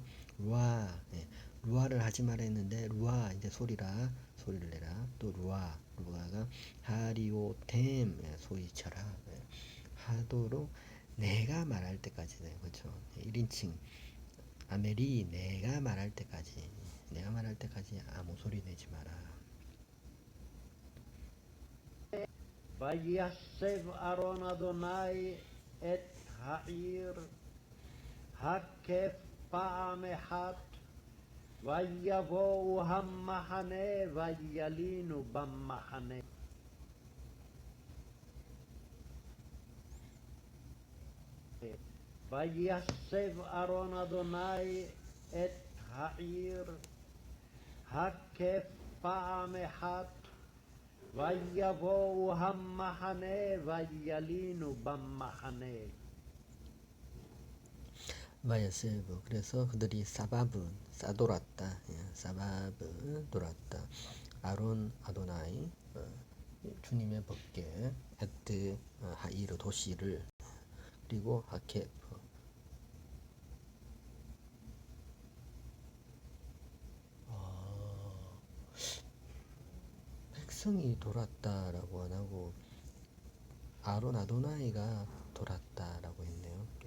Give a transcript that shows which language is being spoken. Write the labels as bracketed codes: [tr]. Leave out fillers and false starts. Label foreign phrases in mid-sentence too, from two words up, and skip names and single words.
[ko] 루아를 하지 말아 했는데 루아 이제 소리를 내라. 또 루아가 하리오템 소리쳐라. 하도록 내가 말할 때까지 그렇죠. 1인칭 아메리 내가 말할 때까지 아무 소리 내지 마라. [he] ויסב ארון אדוני את העיר הקף פעם אחת ויבואו המחנה וילינו במחנה ויסב ארון אדוני את העיר הקף פעם אחת ויבואו המחנה וילינו במחנה [ko] 바야세브 그래서 그들이 싸돌았다. 돌았다. [he] ארון אדוני [ko] 주님의 법궤 [he] את העיר [ko] 도시를 그리고 하케프 백성이 돌았다라고 안 하고 아론 아도나이가 돌았다라고 했네요.